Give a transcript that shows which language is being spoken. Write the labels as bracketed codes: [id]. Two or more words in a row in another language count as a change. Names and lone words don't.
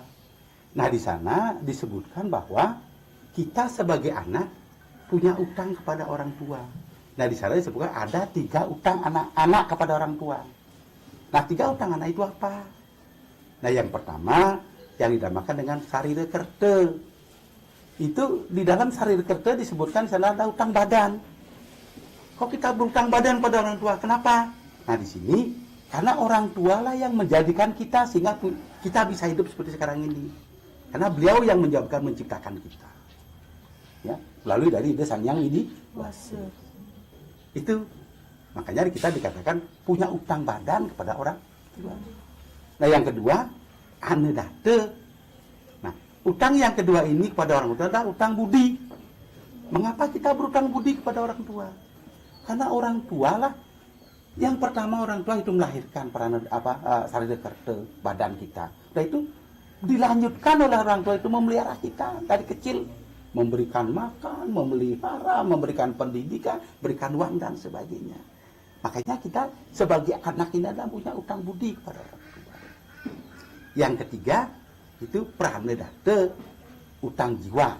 [id] Nah, di sana disebutkan bahwa kita sebagai anak punya utang kepada orang tua. Nah, di sana disebutkan ada 3 utang anak-anak kepada orang tua. Nah, 3 utang anak itu apa? Nah, yang pertama yang dinamakan dengan sarira kerta. Itu di dalam sarira kerta disebutkan di sana ada utang badan. Kok kita berutang badan pada orang tua? Kenapa? Nah, di sini karena orang tua lah yang menjadikan kita sehingga kita bisa hidup seperti sekarang ini. Karena beliau yang menciptakan kita. Ya, melalui dari ide sang yang ini wase. Itu makanya kita dikatakan punya utang badan kepada orang tua. Nah, yang kedua, anedate. Nah, utang yang kedua ini kepada orang tua adalah utang budi. Mengapa kita berutang budi kepada orang tua? Karena orang tua lah yang pertama orang tua itu melahirkan sarira kerta badan kita. Nah, itu dilanjutkan oleh orang tua itu memelihara kita dari kecil, memberikan makan, memelihara, memberikan pendidikan, berikan uang dan sebagainya. Makanya kita sebagai anak ini adalah punya utang budi kepada orang tua. Yang ketiga itu pranedate, utang jiwa.